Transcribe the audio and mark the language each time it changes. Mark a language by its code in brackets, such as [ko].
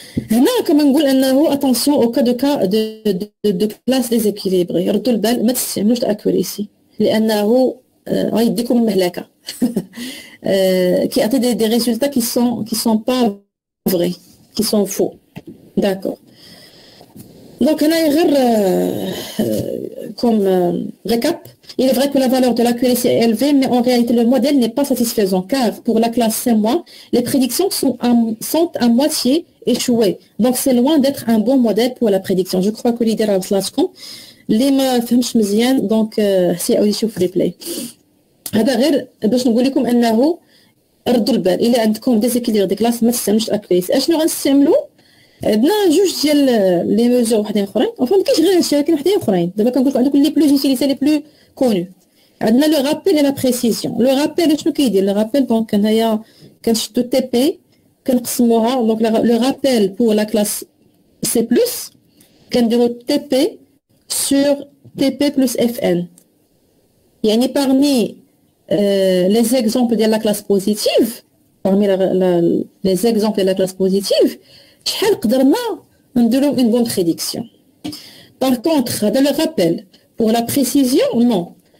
[ar] هنا كما نقول انه اتونسيون او كا دو بلاس ديزيكيليبري، ردوا البال ما تستعملوش الاكوريسي لانه غيديكم المهلكه. كيعطي دي ريزولتا كي سون با فري، كي سون فو. داكور دونك هنايا غير كوم récap. [fr] Il est vrai que la valeur de l'accuracy est élevée, mais en réalité le modèle n'est pas satisfaisant car pour la classe C-, les prédictions sont à moitié échouées. Donc c'est loin d'être un bon modèle pour la prédiction. Je crois que l'idée [ar] راسلاتكم اللي ما فهمش مزيان دونك سي يشوف ريبلاي. هذا غير باش نقول لكم انه ردوا البال الا عندكم ديزيكيليبر دي كلاس ما تستعملوش الاكوريسي. اشنو غنستعملوا؟ عندنا جوج ديال لي ميزور وحدين اخرين، وفما ما كاينش غير هادشي ولكن وحدين اخرين. دابا كنقول لكم عندكم لي بلوز يوتيليزي لي بلو كونو. عندنا لو رابيل اي لا بريسيزيون. لو رابيل شنو كيدير؟ لو رابيل دونك هنايا كنشدو تي بي كنقسموها. دونك لو رابيل بور لا كلاس سي بلس كنديرو تي بي سور تي بي بلس اف ان. يعني [fr] parmi les exemples de la classe positive, parmi les exemples de la classe positive, [ar] شحال قدرنا نديرو [fr] une bonne prédiction. Par contre, [ar] هذا [fr] le rappel pour la précision, non.